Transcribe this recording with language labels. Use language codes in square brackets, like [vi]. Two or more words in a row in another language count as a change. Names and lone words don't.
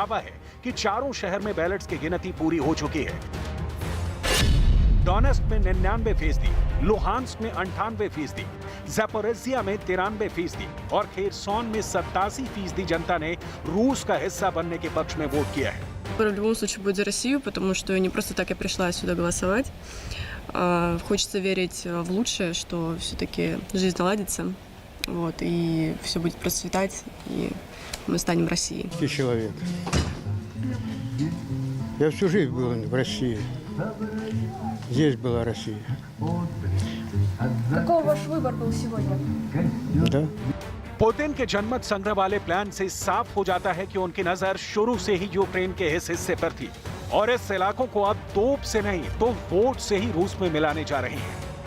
[hi] दावा है कि चारों शहर में बैलेट्स की गिनती पूरी हो चुकी है। डोनेस्क में 99%, लुहांस्क में 98%, ज़ैपोरिज़िया में 93% और खेरसोन में 87% जनता ने रूस का हिस्सा बनने के पक्ष में वोट किया है। [ru] В любом случае будет за Россию, потому что не просто так я пришла сюда голосовать. Хочется верить в лучшее, что все-таки жизнь наладится, вот, и все будет процветать, и мы станем Россией. Человек. Я всю жизнь был в России. Здесь была Россия. Какой ваш выбор был сегодня? Да. [hi] पुतिन के जनमत संग्रह वाले प्लान से साफ हो जाता है कि उनकी नजर शुरू से ही यूक्रेन के इस हिस्से पर थी और इस इलाकों को अब तोप से नहीं तो वोट से ही रूस में मिलाने जा रहे हैं।